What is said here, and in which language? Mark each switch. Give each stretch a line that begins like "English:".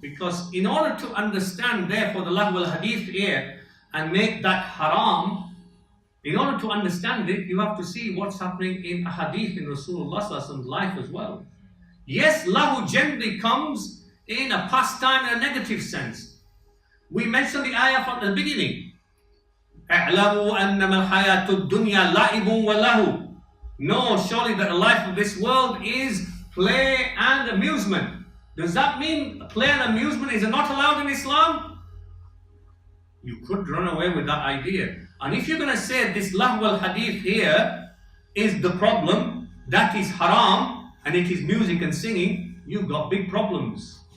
English: Because in order to understand, therefore, the lahw al-hadith here and make that haram, In order to understand it, you have to see what's happening in a hadith in Rasulullah's life as well. Yes, lahu generally comes in a pastime in a negative sense. We mentioned the ayah from the beginning.
Arabic: اعلموا أنما الحياة الدنيا لعب وله.
English: No, surely the life of this world is play and amusement. Does that mean play and amusement is not allowed in Islam? You could run away with that idea. And if you're going to say this lahw al-hadith here is the problem, that is haram, and it is music and singing, you've got big problems.